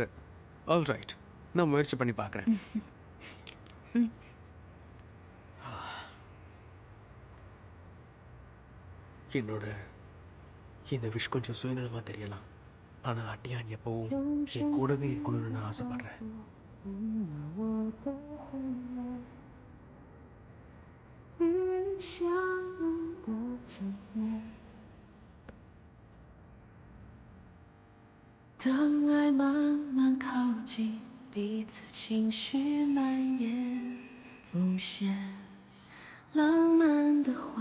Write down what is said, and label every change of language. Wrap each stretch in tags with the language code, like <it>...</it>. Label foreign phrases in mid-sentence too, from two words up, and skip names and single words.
<en>all right,</en> <ta>நான் முயற்சி பண்ணி பார்க்குறேன். என்னோட இந்த விஷ் கொஞ்சம் சுயநலமாக தெரியலாம், ஆனால் அட்டியான் எப்பவும் என் கூடவே இருக்கணும்னு நான் ஆசைப்படுறேன்.</ta> <zh>当爱慢慢靠近，彼此情绪蔓延，浮现浪漫的画</zh>